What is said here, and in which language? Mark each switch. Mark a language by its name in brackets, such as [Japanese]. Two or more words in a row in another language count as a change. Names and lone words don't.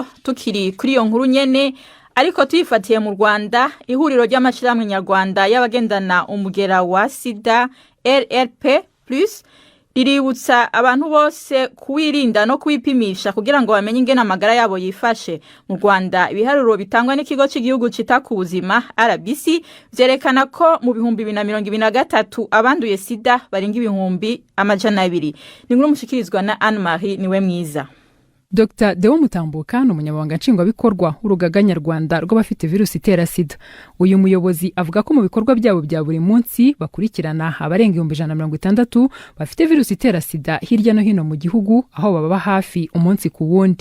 [Rundi] Tukiri kuri iyo nkuru nyene ariko tuyifatiye mu Rwanda, ihuriro ry'amashirahamwe nyarwanda y'abagendana umugera wa sida RRP+ riributsa abantu bose kuwirinda no kwipimisha kugira ngo bamenye ingene amagara yabo yifashe. Mu Rwanda ibiharuro bitangwa n'ikigo cy'igihugu cita ku buzima RBC vyerekana ko mu 2023 abanduye sida barenga 200,000. Ni nkuru mushikirizwa na Anne Marie niwe mwiza. [Kinyarwanda] Dr. Deo Mutambuka ni umunyamabanga nshingwabikorwa w'urugaga nyarwanda rw'abafite virusi itera sida. Uyu muyobozi avuga ko mu bikorwa byabo bya buri munsi bakurikirana abarenga 160 bafite virusi itera sida hirya no hino mu gihugu, aho baba hafi umunsi ku wundi.